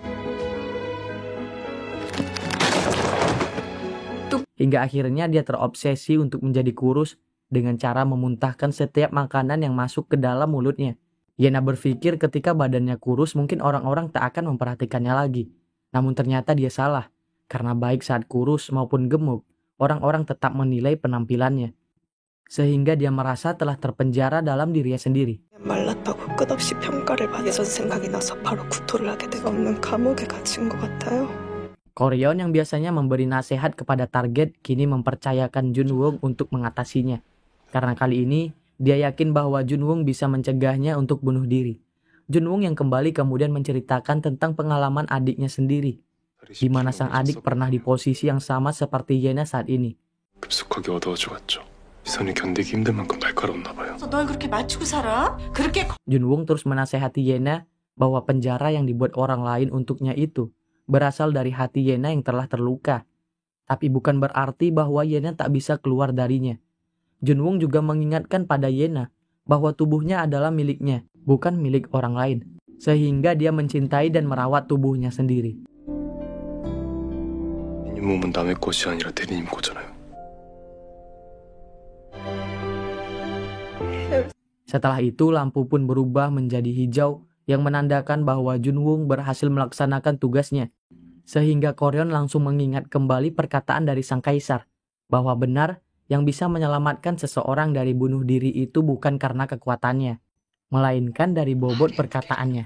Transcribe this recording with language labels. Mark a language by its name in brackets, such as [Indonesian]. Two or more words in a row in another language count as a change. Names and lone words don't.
[Indonesian] Hingga akhirnya dia terobsesi untuk menjadi kurus dengan cara memuntahkan setiap makanan yang masuk ke dalam mulutnya. Yena berpikir ketika badannya kurus mungkin orang-orang tak akan memperhatikannya lagi. Namun ternyata dia salah, karena baik saat kurus maupun gemuk, orang-orang tetap menilai penampilannya. Sehingga dia merasa telah terpenjara dalam dirinya sendiri. [Korean] 말랐다고 끝없이 평가를 받아서 생각이 나서 바로 구토를 하게 돼 없는 감옥에 갇힌 것 같아요. [Indonesian] Koryon yang biasanya memberi nasihat kepada target kini mempercayakan Junwoong untuk mengatasinya. Karena kali ini, dia yakin bahwa Junwoong bisa mencegahnya untuk bunuh diri. Junwoong yang kembali kemudian menceritakan tentang pengalaman adiknya sendiri, di mana sang adik pernah di posisi yang sama seperti Yena saat ini. [Korean] 급속하게 어두워져갔죠. 시선이 견디기 힘들 만큼 날카로웠나 봐요. 널 그렇게 맞추고 살아? 그렇게 [Indonesian] Junwoong terus menasehati Yena bahwa penjara yang dibuat orang lain untuknya itu berasal dari hati Yena yang telah terluka. Tapi bukan berarti bahwa Yena tak bisa keluar darinya. Junwoong juga mengingatkan pada Yena bahwa tubuhnya adalah miliknya, bukan milik orang lain. Sehingga dia mencintai dan merawat tubuhnya sendiri. [Korean] 이 몸은 남의 것이 아니라 대리님 거잖아요. [Indonesian] Setelah itu lampu pun berubah menjadi hijau yang menandakan bahwa Junwoong berhasil melaksanakan tugasnya. Sehingga Koryon langsung mengingat kembali perkataan dari sang kaisar, bahwa benar yang bisa menyelamatkan seseorang dari bunuh diri itu bukan karena kekuatannya, melainkan dari bobot perkataannya.